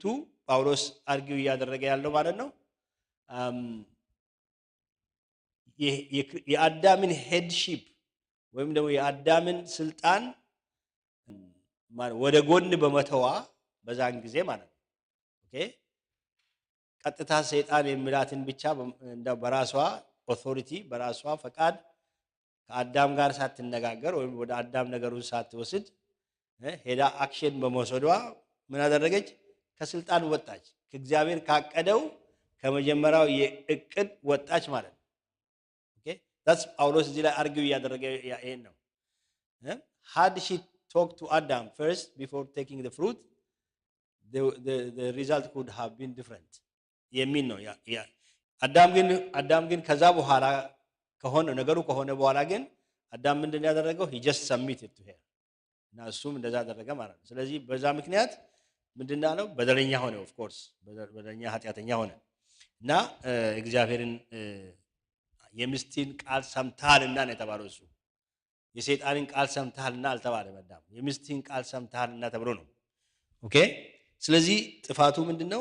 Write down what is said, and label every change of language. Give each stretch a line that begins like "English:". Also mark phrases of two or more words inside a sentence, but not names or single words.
Amharic: ጳውሎስ አርጊው እያደረገ ያለው ማለት ነው የአዳምን ሄድሺፕ ወይም ደግሞ የአዳምን ስልጣን ወደ ጎን በመተዋ በዛን ጊዜ ማለት ነው ቀጥታ ሰይጣን የሚላትን ብቻ በራሷ ኦቶሪቲ በራሷ ፈቃድ ከአዳም ጋር ሳትነጋገር ወይም ወደ አዳም ነገሩን ሳትወስድ ሄዳ አክሽን በመውሰዷ ምን አደረገች? ከስልጣን ወጣች። ከእግዚአብሔር ካቀደው ከመጀመሪያው የእቅድ ወጣች ማለት ነው። that's ጳውሎስ እዚህ ላይ አርጊው ያደረገ ይሄን ነው።
English: had she talked to Adam first before taking the fruit the result could have been different
Amharic: የሚል ነው። አዳም ግን ከዛ በኋላ ነገሩ ከሆነ በኋላ ግን አዳም ምንድን ያደረገው?
English: he just submitted to her
Amharic: እና እሱም እንደዛ አደረገ ማለት ነው። ስለዚህ በዛ ምክንያት ምንድን ነው በደለኛ ሆነ።
English: of course
Amharic: በደለኛ ኃጢአተኛ ሆነ እና እግዚአብሔርን የሚስትን ቃል ሰምተሃልና ነው የተባለው። እሱ የሰይጣንን ቃል ሰምተሃልና አልተባለም። አዳም የሚስትን ቃል ሰምተሃልና ተብሎ ነው። ኦኬ። ስለዚህ ጥፋቱ ምንድነው?